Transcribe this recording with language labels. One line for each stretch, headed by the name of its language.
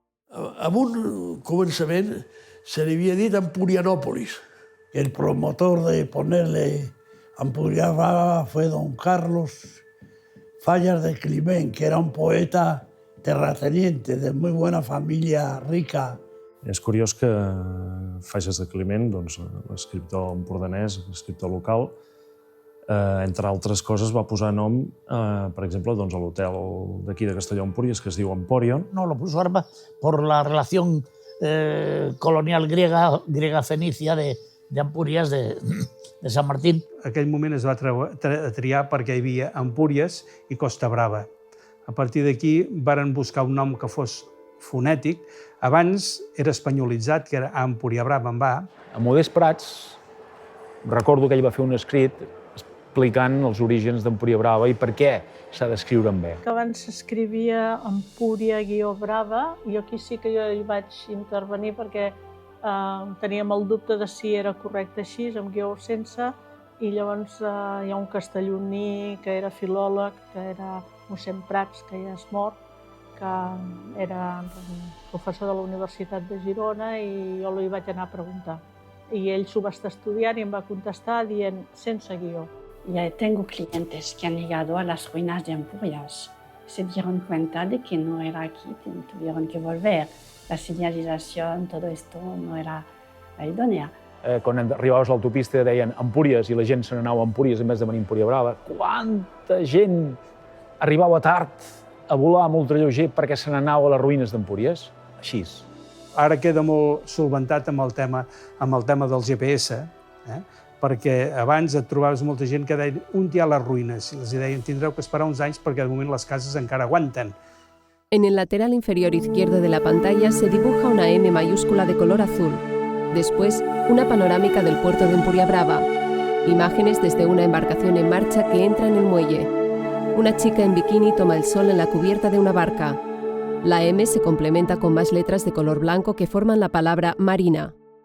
Catalan: En un començament se li havia dit Empurianópolis.
Spanish: El promotor de ponerle Empuriabrava fue don Carlos Fallas de Climent, que era un poeta terrateniente de muy buena familia rica.
Catalan: És curiós que Falles de Climent, l'escriptor empordanès, l'escriptor local, entre altres coses va posar nom, per exemple, a l'hotel d'aquí de Castelló d'Empúries, que es diu Emporion.
Spanish: No, lo puso Arba por la relación colonial griega-fenicia de Empúries, de Sant Martín.
Catalan: Aquell moment es va triar perquè hi havia Empúries i Costa Brava. A partir d'aquí varen buscar un nom que fos fonètic. Abans era espanyolitzat, que era Empuriabrava amb A. A Modest Prats, recordo que ell va fer un escrit explicant els orígens d'Empuriabrava i per què s'ha d'escriure amb E. Abans s'escrivia Empúria-Brava, i aquí sí que jo hi vaig intervenir perquè teníem el dubte de si era correcte així, amb guió o sense, i llavors hi ha un castelloní que era filòleg, que era mossèn Prats, que ja és mort, que era professor de la Universitat de Girona, i jo li vaig anar a preguntar. I ell s'ho va estar estudiant i em va contestar dient sense guió.
Spanish: Ya tengo clientes que han llegado a las ruinas de Empúries. Se dieron cuenta de que no era aquí, tuvieron que volver. La señalización, todo esto no era idónea.
Catalan: Quan arribaves a l'autopista deien Empúries i la gent se n'anava a Empúries
Spanish: en vez de venir a Empuriabrava.
Catalan: Quanta gent arribava tard a volar amb ultralleuger perquè se n'anava a les ruïnes d'Empúries? Així. Ara queda molt solventat amb el tema del GPS, perquè abans et trobaves molta gent que deia on hi ha les ruïnes, i els deien tindreu que esperar uns anys perquè de moment les cases encara aguanten.
Spanish: En el lateral inferior izquierdo de la pantalla se dibuja una M mayúscula de color azul. Después, una panorámica del puerto de Empuriabrava. Imágenes desde una embarcación en marcha que entra en el muelle. Una chica en bikini toma el sol en la cubierta de una barca. La M se complementa con más letras de color blanco que forman la palabra Marina.